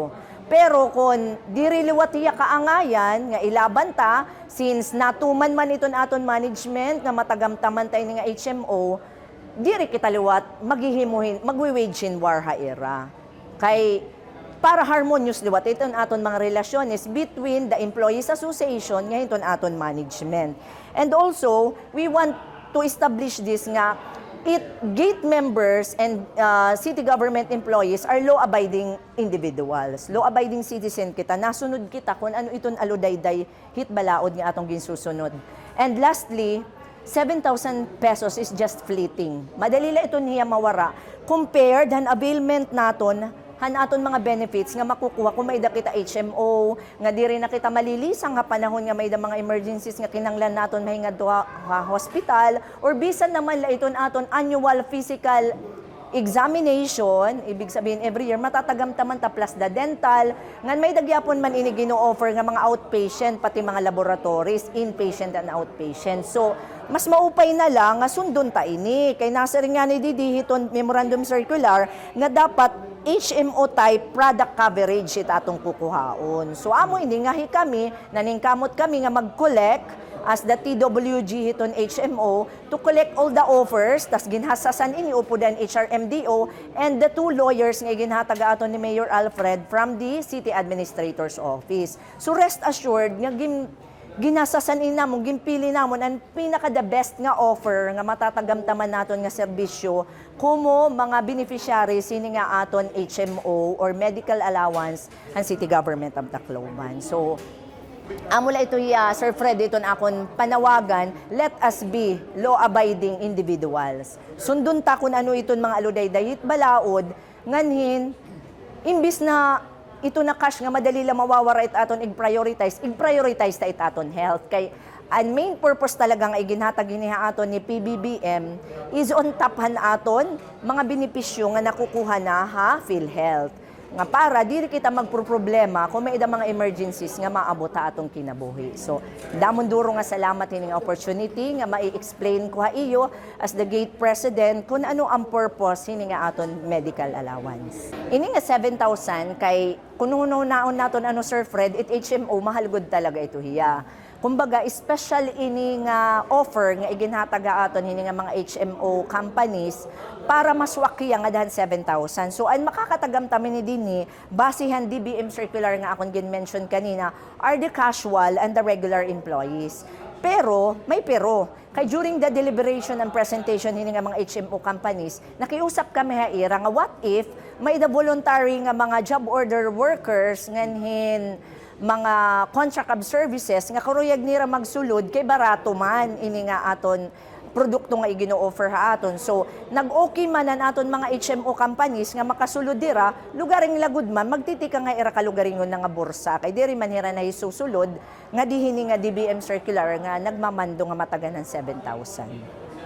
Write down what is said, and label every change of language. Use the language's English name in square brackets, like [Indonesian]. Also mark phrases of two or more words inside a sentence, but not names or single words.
[Waray] Pero kung diri liwat iya kaangayan nga ilaban ta, since natuman man iton aton management nga matagamtaman tayo nga HMO, diri kita liwat maghihimuhin, magwi- [English] wage in war [Waray] ha era. Kay para harmonious liwat iton aton mga relasyones [English] between the Employees Association [Waray] nga iton aton management. [English] And also, we want to establish this nga gate members and city government employees are law-abiding individuals. Law-abiding citizen kita. [Waray] Nasunod kita kung ano iton aludayday hit balaod nga atong ginsusunod. [English] And lastly, 7,000 pesos is just fleeting. [Waray] Madali la ito niya mawara compared han availment naton han aton mga benefits nga makukuha kung may da kita HMO, nga diri na kita malilisang nga panahon nga may da mga emergencies nga kinanglan naton mahingad to hospital, or bisan naman la iton aton [English] annual physical examination, [Filipino] ibig sabihin [English] every year [Waray] matatagamtaman ta [English] plus the dental, [Waray] nga may dagyapon man ini gino-offer nga mga outpatient pati mga laboratories, [English] inpatient and outpatient. [Waray] So mas maupay na lang nga sundon ta ini kay nasa rin nga ni didihiton [English] memorandum circular [Waray] nga dapat [English] HMO type product coverage [Waray] ita atong kukuhaon. So amo ini nga kami naningkamot kami nga mag-collect [English] as the TWG [Waray] hiton HMO [English] to collect all the offers, [Waray] tas ginhasasan ini upudan HRMDO [English] and the two lawyers [Waray] nga ginhataga aton ni Mayor Alfred from the City Administrator's Office. [English] So rest assured [Waray] nga ginasasan namon, gimpili namon ang pinaka- [English] the best [Waray] nga offer nga matatagamtaman naton nga serbisyo kumo mga beneficiaries sini nga aton HMO or medical allowance ang City Government of Tacloban. So, amula ito Sir Fred, ito na akong panawagan, [English] let us be law-abiding individuals. [Waray] Sundun ta kung ano iton mga aluday-dayit balaod, nganhin, imbis na ito na cash nga madali lang mawawara it aton i-prioritize ta it aton health. Kay ang [English] main purpose [Waray] talaga nga iginhatag iniha aton ni PBBM [English] is on top [Waray] han aton mga benepisyo nga nakukuha na PhilHealth. Nga para diri kita magproblema kung may mga emergencies nga maabot ta atong kinabuhi. So, damon duro nga salamat ining opportunity nga mai-explain ko ha iyo [English] as the gate president [Waray] kung ano ang purpose ini nga aton medical allowance. Ini nga 7,000 kay kuno naon naton ano Sir Fred, it HMO mahal gud talaga ito hiya. Kumbaga, special ini nga offer nga iginhataga aton ini nga mga [English] HMO companies [Waray] para maswakya nga dahan 7,000. So, ang makakatagamtamin ni dinhi, basihan [English] DBM circular [Waray] nga akong gin-mention kanina, [English] are the casual and the regular employees. [Waray] Pero, may pero. Kay [English] during the deliberation and presentation [Waray] ini nga mga [English] HMO companies, [Waray] nakiusap kami haira nga [English] what if [Waray] may [English] the voluntary [Waray] nga mga [English] job order workers [Waray] nganhin mga [English] contract of services [Waray] nga karuyag nira magsulod kay barato man ini nga aton produkto nga igino-offer ha aton. So nag-okay man an aton mga [English] HMO companies [Waray] nga makasulod dira, lugaring lagud man magtitika nga ira kalugaringon nga bursa kay diri man hira na isusulod nga dihini nga [English] DBM circular [Waray] nga nagmamando nga matagan ng 7,000.